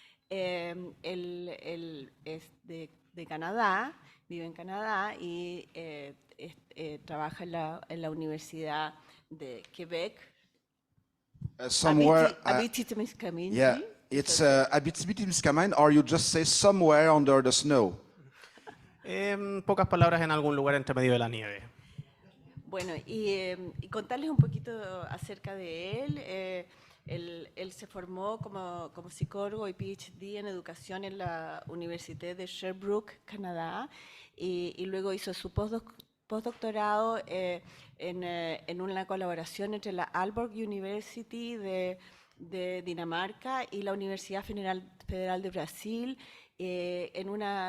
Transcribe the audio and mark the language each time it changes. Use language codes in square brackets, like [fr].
[es] Él es de Canadá, vive en Canadá y trabaja en la Universidad de Quebec. [en] Somewhere, Abitibi-Témiscamingue. yeah, it's Abitibi-Témiscamingue, or you just say somewhere under the snow. [es] En pocas palabras, en algún lugar entre medio de la nieve. Bueno, y contarles un poquito acerca de él. Él se formó como psicólogo y PhD en educación en la Université de Sherbrooke, Canadá, y luego hizo su postdoctorado en una colaboración entre la Aalborg University de Dinamarca y la Universidad Federal de Brasil, en un